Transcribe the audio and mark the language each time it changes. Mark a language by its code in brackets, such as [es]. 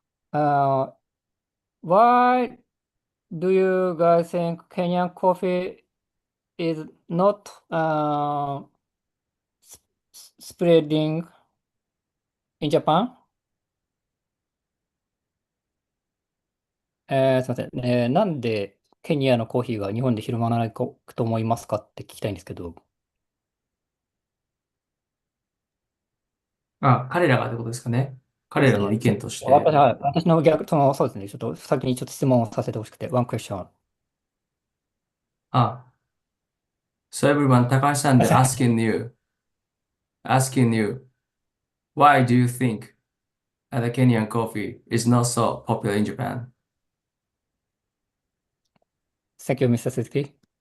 [en] Why do you guys think Kenyan coffee is not spreading in Japan? [ja] すみません。なんでケニアのコーヒーが日本で広まらないと思いますかって聞きたいんですけど。彼らがってことですかね。彼らの意見として。私の逆、そうですね。ちょっと先にちょっと質問をさせてほしくて。 [en] One question. So everyone, Takashi-san, they're asking you, why do you think the Kenyan coffee is not so popular in Japan? Thank you, Mr. Suzuki.